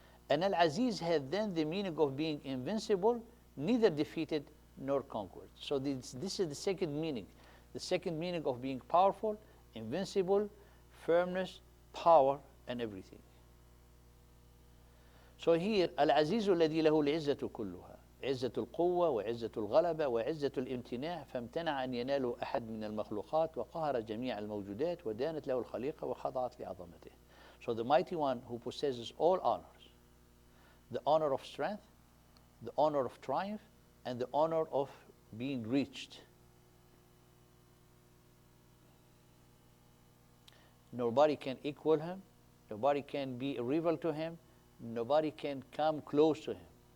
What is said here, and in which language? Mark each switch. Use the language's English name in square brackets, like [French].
[English] And Al-Aziz had then the meaning of being invincible, neither defeated nor conquered. So this is the second meaning. The second meaning of being powerful, invincible, firmness, power, and everything. So here, [Arabic] Al-Azizu الذي له العزة كلها. عزة القوة وعزة الغلبة وعزة الامتناع فامتنع أن يناله أحد من المخلوقات وقهر جميع الموجودات ودانت له الخليقة وخضعت لعظمته. [English] So the mighty one who possesses all honors, the honor of strength, the honor of triumph, and the honor of being reached. Nobody can equal him, nobody can be a rival to him, nobody can come close to him.